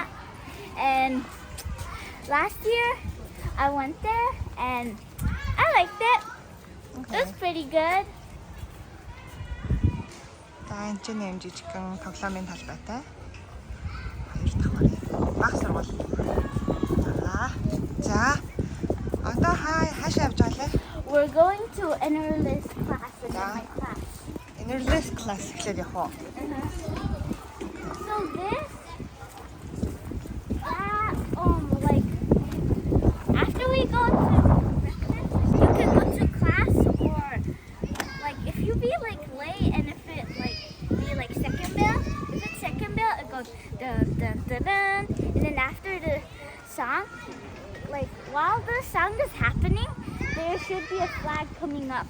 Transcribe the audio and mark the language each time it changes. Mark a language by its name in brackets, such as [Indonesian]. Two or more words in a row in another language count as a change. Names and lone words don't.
[English] And last year I went there and I liked it. Okay. It was pretty good. [Mongolian] За энэ ч нэм жижигхэн тоглоомын талбайтай. Хоёр давхар. Баг сургууль. За. Одоо хаашаа явж байгаа лээ? [English] We're going to Innerlist class in my class. Innerlist class [Mongolian] гэхлээр явах уу? [English] So this, like after we go to breakfast, you can go to class, or like if you be like late and if it like be like second bell, if it's second bell, it goes dun dun dun dun, and then after the song, like while the song is happening, there should be a flag coming up.